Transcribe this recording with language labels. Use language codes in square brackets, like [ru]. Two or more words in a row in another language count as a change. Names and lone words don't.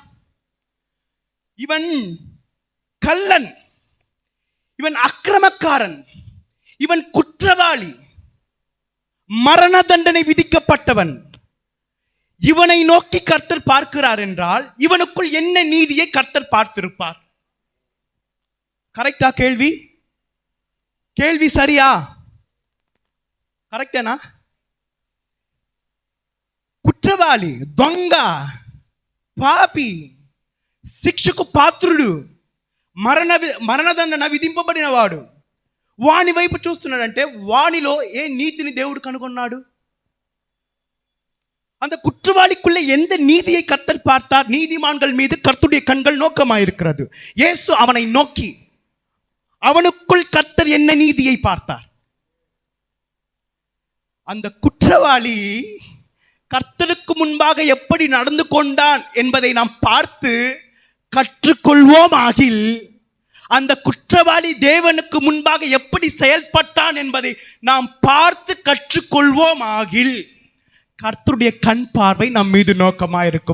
[ta] இவன் கள்ளன், இவன் அக்கிரமக்காரன், இவன் குற்றவாளி, மரண தண்டனை விதிக்கப்பட்டவன். இவனை நோக்கி கர்த்தர் பார்க்கிறார் என்றால் இவனுக்குள் என்ன நீதியை கர்த்தர் பார்த்திருப்பார்? கரெக்டா? கேள்வி சரியா? [te] కరెక్టేనా? కుట్రవాళి, దొంగ, పాపి, శిక్షకు పాత్రుడు, మరణదండన విధింపబడిన వాడు, వాని వైపు చూస్తున్నాడంటే వానిలో ఏ నీతిని దేవుడు కనుగొన్నాడు? [ta] அந்த குற்றவாளிக்குள்ள எந்த நீதியை கர்த்தர் பார்த்தார்? நீதிமான்கள் மீது கர்த்தருடைய கண்கள் நோக்கமாயிருக்கிறது. இயேசு அவனை நோக்கி அவனுக்குள் கர்த்தர் என்ன நீதியை பார்த்தார்? அந்த குற்றவாளி கர்த்தருக்கு முன்பாக எப்படி நடந்து கொண்டான் என்பதை நாம் பார்த்து கற்றுக்கொள்வோம் ஆகில், அந்த குற்றவாளி தேவனுக்கு முன்பாக எப்படி செயல்பட்டான் என்பதை நாம் பார்த்து கற்றுக்கொள்வோம் ஆகில் கர்த்தருடைய கண் பார்வை நம் மீது நோக்கமாக இருக்கும்.